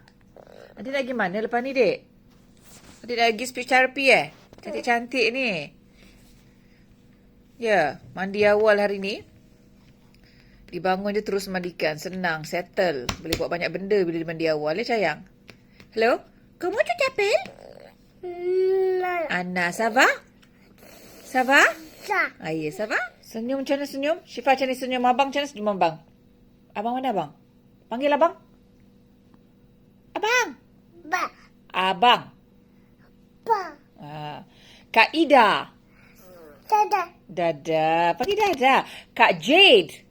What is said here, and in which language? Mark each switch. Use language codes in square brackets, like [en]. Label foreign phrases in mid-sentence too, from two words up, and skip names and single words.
[ms] Adik nak pergi mana lepas ni, dek? Adik nak pergi [en] speech therapy [ms] Cantik-cantik ni. Ya, mandi awal hari ni. Dibangun je terus mandikan. Senang, settle. Boleh buat banyak benda bila dia mandi awal. Sayang? Hello? [fr] Comment tu t'appelles? Anna, ça va? Ça va? Aye, ça va? [ms] Senyum macam mana senyum? Syifa macam mana senyum? Abang macam mana senyum abang? Abang mana abang? Panggil abang. Abang. Abang. Kak Ida. Dada. Panggil Dada. Kak Jade.